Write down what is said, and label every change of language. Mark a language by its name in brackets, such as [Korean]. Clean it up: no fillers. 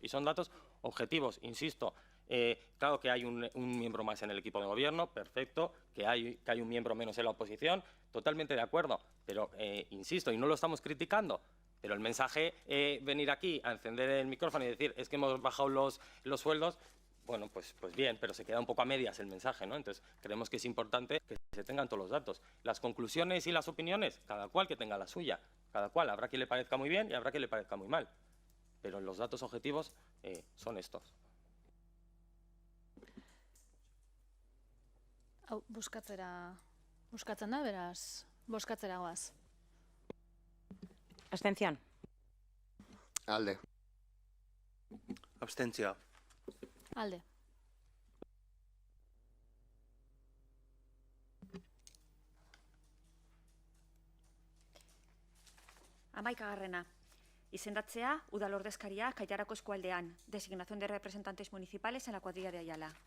[Spanish] Y son datos objetivos, insisto. Claro que hay un miembro más en el equipo de gobierno, perfecto, que hay un miembro menos en la oposición, totalmente de acuerdo, pero insisto, y no lo estamos criticando, pero el mensaje, venir aquí a encender el micrófono y decir es que hemos bajado los sueldos, bueno, pues bien, pero se queda un poco a medias el mensaje, ¿no? Entonces, creemos que es importante que se tengan todos los datos. Las conclusiones y las opiniones, cada cual que tenga la suya, cada cual. Habrá quien le parezca muy bien y habrá quien le parezca muy mal. Pero los datos objetivos son estos. [Basque] Hau, buskatzen da, beraz, bozkatzera goaz. [Spanish] Abstención. [Basque] Alde. Abstentzioa. Alde. Hamaikagarrena. Izendatzea udal ordezkaria Kaitarako eskualdean. [Spanish] Designación de representantes municipales en la cuadrilla de Ayala.